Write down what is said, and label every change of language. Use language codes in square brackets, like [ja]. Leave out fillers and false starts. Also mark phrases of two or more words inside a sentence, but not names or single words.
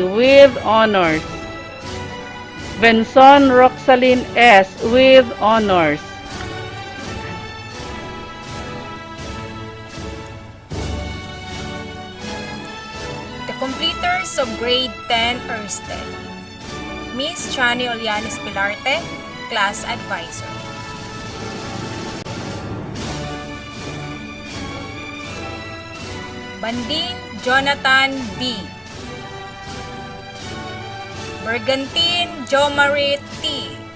[en] with honors. Benson Roxalyn S. with honors. The completers of grade 10 Erstead. Miss Chani Olianes Pilarte, Class Advisor. Banding Jonathan B. Bergantin Jomarit T.